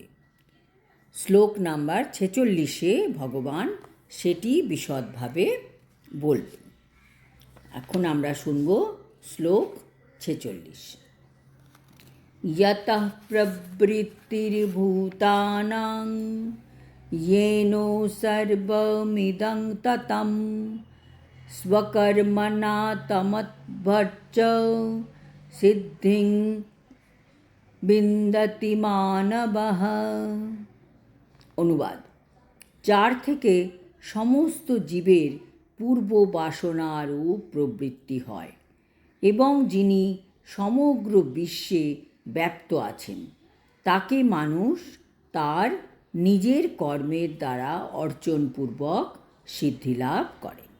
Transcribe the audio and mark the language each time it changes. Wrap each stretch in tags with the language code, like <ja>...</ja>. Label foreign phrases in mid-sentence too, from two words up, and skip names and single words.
<bn>শ্লোক নাম্বার ৪৬-এ ভগবান সেটি বিশদভাবে বলবেন। এখন আমরা শুনব শ্লোক ৪৬।</bn> <sa>যতঃ প্রবৃত্তির্ভূতানাং येनो सर्वमिदं ततं स्वकर्मणा तमद्भर्च सिद्धिं বিন্দতি মানবঃ।</sa> <bn>অনুবাদ: যার থেকে সমস্ত জীবের পূর্ব বাসনারূপ প্রবৃত্তি হয় এবং যিনি সমগ্র বিশ্বে ব্যাপ্ত আছেন, তাকে মানুষ তার নিজের কর্মের দ্বারা অর্জনপূর্বক সিদ্ধিলাভ করে।</bn>